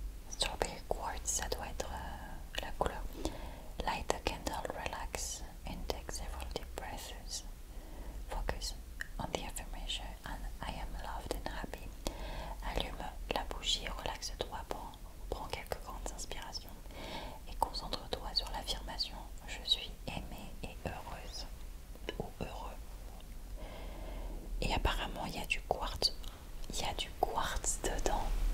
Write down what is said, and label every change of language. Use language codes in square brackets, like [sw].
[fr] Strawberry Quartz, ça doit être la couleur. [en] Light a candle, relax, and take several deep breaths. Focus on the affirmation and I am loved and happy. [fr] Allume la bougie, relaxe-toi, prends quelques grandes inspirations et concentre-toi sur l'affirmation je suis aimée et heureuse ou heureux. Et apparemment il y a du quartz. Il y a du quartz dedans.